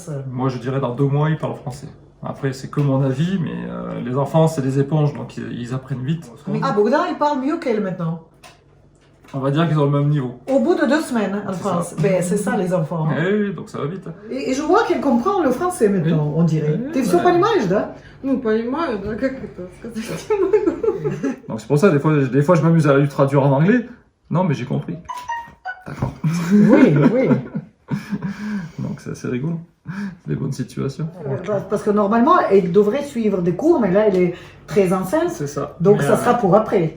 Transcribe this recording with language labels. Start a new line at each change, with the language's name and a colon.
French: Moi, je dirais dans 2 mois, ils parlent français. Après, c'est que mon avis, mais les enfants, c'est des éponges, donc ils apprennent vite. Ah, Bogdan, il parle mieux qu'elle maintenant. On va dire qu'ils ont le même niveau. Au bout de 2 semaines en C'est France. ça. Ben, c'est ça, les enfants. Oui, donc ça va vite. Et je vois qu'elle comprend le français maintenant, on dirait. Oui,
Russian: Ты все
French: ouais.
Russian: понимаешь, да? Ну, понимаю, да, как это сказать не могу.
French: Donc c'est pour ça, des fois je m'amuse à lui traduire en anglais. Non, mais j'ai compris. D'accord. Oui, oui. Donc c'est assez rigolo. Des bonnes situations. Parce que normalement, elle devrait suivre des cours, mais là, elle est très enceinte. C'est ça. Donc Mais, ça sera pour après.